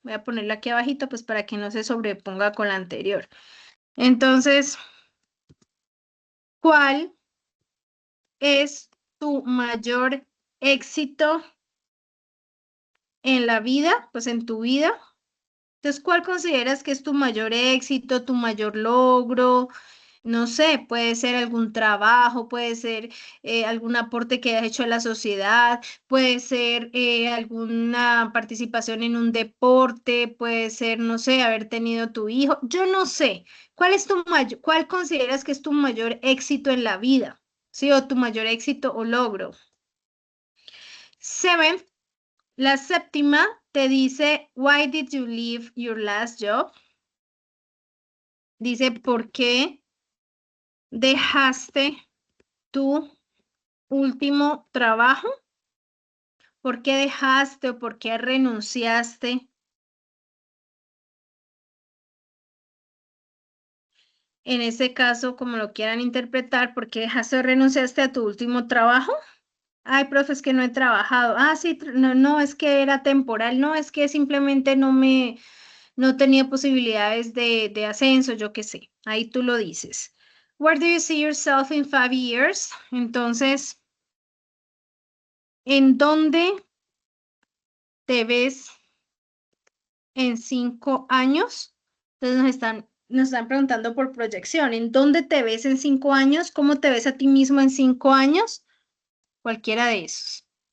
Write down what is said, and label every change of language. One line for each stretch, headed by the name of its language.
Spanish: Voy a ponerla aquí abajito pues para que no se sobreponga con la anterior. Entonces, ¿cuál es tu mayor éxito en la vida? Pues en tu vida. Entonces, ¿cuál consideras que es tu mayor éxito, tu mayor logro? No sé, puede ser algún trabajo, puede ser algún aporte que hayas hecho a la sociedad, puede ser alguna participación en un deporte, puede ser, no sé, haber tenido tu hijo. Yo no sé. ¿Cuál consideras que es tu mayor éxito en la vida? ¿Sí? O tu mayor éxito o logro.
English: Seventh,
Spanish: la séptima te dice,
English: why did you leave your last job?
Spanish: Dice, ¿por qué dejaste tu último trabajo? ¿Por qué dejaste o por qué renunciaste En ese caso, como lo quieran interpretar, ¿por qué dejaste o renunciaste a tu último trabajo? Ay, profe, es que no he trabajado. Ah, sí, no, es que era temporal. No, es que simplemente no tenía posibilidades de ascenso, yo qué sé. Ahí tú lo dices.
English: Where do you see yourself in 5 years?
Spanish: Entonces, ¿en dónde te ves en 5 años? Entonces nos están preguntando por proyección. ¿En dónde te ves en 5 años? ¿Cómo te ves a ti mismo en 5 años? Cualquiera de esos.